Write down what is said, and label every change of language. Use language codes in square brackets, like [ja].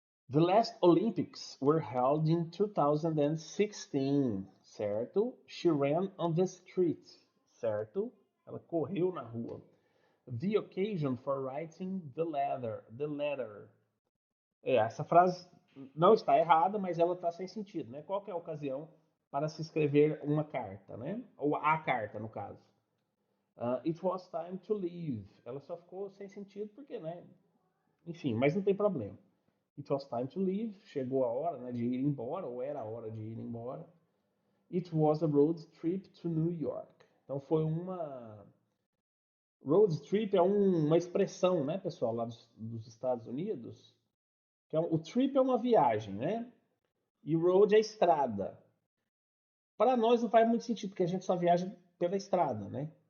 [en] The last Olympics were held in 2016, certo? She ran on the street, certo? [pt] Ela correu na rua. [en] The occasion for writing the letter. [pt] Essa frase não está errada, mas ela está sem sentido, né? Qual que é a ocasião para se escrever uma carta, né? Ou a carta, no caso. [en] It was time to leave. [pt] Ela só ficou sem sentido porque, né? Enfim, mas não tem problema. [en] It was time to leave. [pt] Chegou a hora, né, de ir embora, ou era a hora de ir embora. [en] It was a road trip to New York. [pt] Então foi uma road trip é uma expressão, né, pessoal, lá dos Estados Unidos. Que o trip é uma viagem, né? E road é estrada. Para nós não faz muito sentido, porque a gente só viaja pela estrada, né?